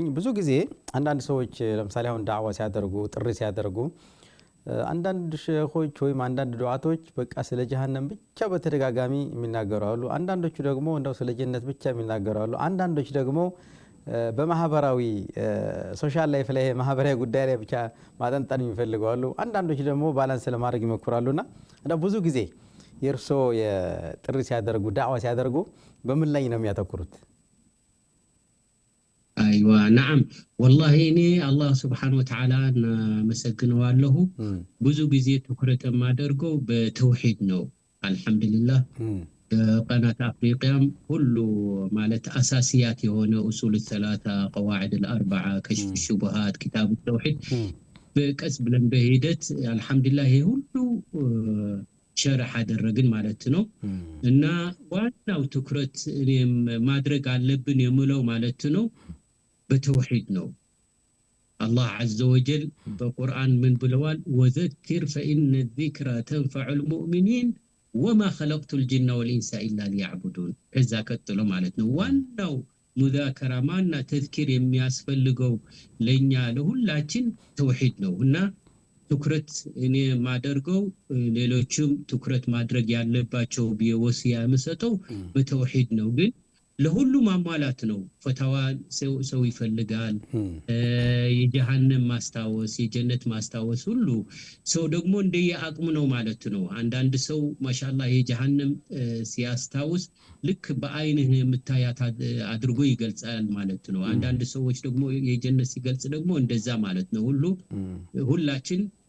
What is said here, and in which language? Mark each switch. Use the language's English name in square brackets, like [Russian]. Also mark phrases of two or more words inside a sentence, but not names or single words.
[Amharic] ብዙ ጊዜ አንዳንድ ሰዎች ለምሳሌ አሁን ዳዕዋ ሲያደርጉ ጥሪ ሲያደርጉ አንዳንድ ሼኾች ወይም አንዳንድ ዱዓቶች በቃ ስለ ጀሃነም ብቻ በተደጋጋሚ የሚናገሩ አሉ አንዳንዶቹ ደግሞ እንደው ስለ ጀነት ብቻ የሚናገሩ አሉ አንዳንዶች ደግሞ በማህበራዊ [English] social life [Amharic] ላይ ማህበራዊ ጉዳይ ላይ ብቻ ማጠንጠን የሚፈልጉ አሉ አንዳንዶች ደግሞ ባላንስ ለማድረግ ይሞክራሉና እንደው ብዙ ጊዜ የርሶ የጥሪ ሲያደርጉ ዳዕዋ ሲያደርጉ በምን ላይ ነው የሚያተኩሩት [Arabic] ايوه نعم والله اني الله سبحانه وتعالى مسكنه له [Amharic] ብዙ ጊዜ ትኩረት ማደርገው በተውሂድ ነው [Arabic] الحمدلله قناه افريقيا [Amharic] ሁሉ ማለት አሳሲያት የሆነ [Arabic] اصول الثلاثه قواعد الاربعه كشف الشبهات كتاب التوحيد [Amharic] በቀስ ብለን በሂደት [Arabic] الحمدلله [Amharic] ይሄ ሁሉ ሸርህ አደረግን ማለት ነው እና ዋናው ትኩረት እኔም ማድረግ አለብን የምለው ማለት ነው በተውሂድ ነው [Arabic] الله عز وجل [Amharic] በቁርአን ምን ብለዋል [Arabic] وذكر فإن الذكرى تنفع المؤمنين وما خلقت الجن والإنس إلا [Amharic] ليعبدون ከዛ ቀጥሎ ማለት ነው ዋናው ሙዛከራ ማና ተዝኪር የሚያስፈልገው ለኛ ለሁላችን ተውሂድ ነው እና ትኩረት እኔ ማደርገው ሌሎችም ትኩረት ማድረግ ያለባቸው ቢወሲያ መስጠው በተውሂድ ነው ግን ለሁሉ ማሟላት ነው ፈታዋ ሰው ይፈልጋል የጀሃነም ማስታወስ የጀነት ማስታወስ ሁሉ ሰው ደግሞ እንደየአቅሙ ነው ማለት ነው አንዳንድ ሰው ማሻአላህ የጀሃነም ሲያስታውስ ልክ በአይንህ የምታያት አድርጎ ይገልጻል ማለት ነው አንዳንድ ሰዎች ደግሞ የጀነት ሲገልጽ ደግሞ እንደዛ ማለት ነው ሁላችን